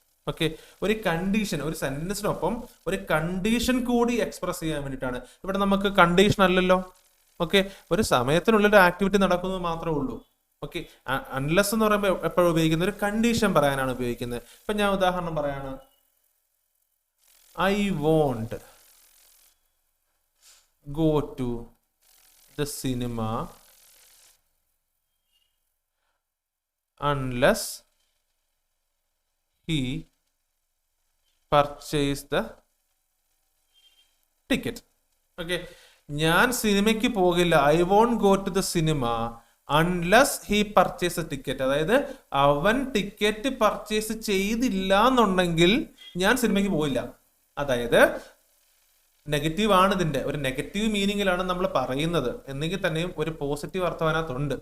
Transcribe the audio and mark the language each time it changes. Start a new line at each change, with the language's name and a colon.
Malayalam: Okay, ഒരു condition, ഒരു സെന്റൻസിനൊപ്പം ഒരു കണ്ടീഷൻ കൂടി എക്സ്പ്രസ് ചെയ്യാൻ വേണ്ടിയിട്ടാണ്. ഇവിടെ നമുക്ക് കണ്ടീഷൻ അല്ലല്ലോ. ഓക്കെ, ഒരു സമയത്തിനുള്ളിൽ ആക്ടിവിറ്റി നടക്കുന്നത് മാത്രമേ ഉള്ളൂ. ഓക്കെ, അൺലെസ് എന്ന് പറയുമ്പോൾ എപ്പോഴും ഉപയോഗിക്കുന്നത് ഒരു കണ്ടീഷൻ പറയാനാണ് ഉപയോഗിക്കുന്നത്. ഇപ്പൊ ഞാൻ ഉദാഹരണം പറയാണ്,
English: I won't go to the cinema unless he purchase the ticket. Okay,
Malayalam: ഞാൻ സിനിമയ്ക്ക് പോകില്ല,
English: I won't go to the cinema unless he purchase a ticket.
Malayalam: അതായത് അവൻ ടിക്കറ്റ് പർച്ചേസ് ചെയ്തില്ല എന്നുണ്ടെങ്കിൽ ഞാൻ സിനിമയ്ക്ക് പോയില്ല. അതായത് നെഗറ്റീവ് ആണ്, ഇതിന്റെ ഒരു നെഗറ്റീവ് മീനിങ്ങിലാണ് നമ്മൾ പറയുന്നത് എന്നെങ്കിൽ തന്നെയും ഒരു പോസിറ്റീവ് അർത്ഥം അതിനകത്തുണ്ട്.